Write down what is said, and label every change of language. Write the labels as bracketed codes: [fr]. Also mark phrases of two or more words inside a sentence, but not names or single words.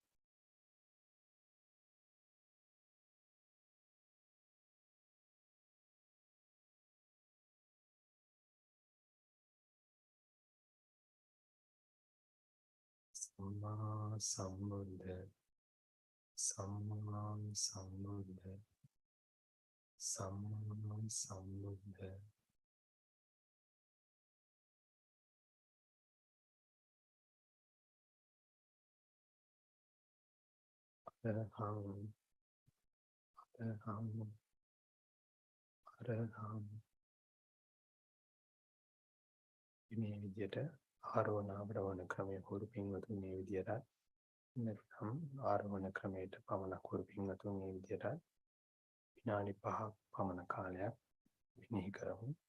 [pi] Samma Sambuddha, Samma Sambuddha, Samma Sambuddha, Araham, Araham, Araham. [si] මේ විදියට ආරෝහණ අවරෝහණ ක්‍රමයේ හුරු පින්වතුන් මේ විදියට නැත්නම් ආරෝහණ ක්‍රමයට පමණක් හුරු පින්වතුන් මේ විදියට විනාඩි 5ක් පමණ කාලයක් මෙනෙහි කරමු.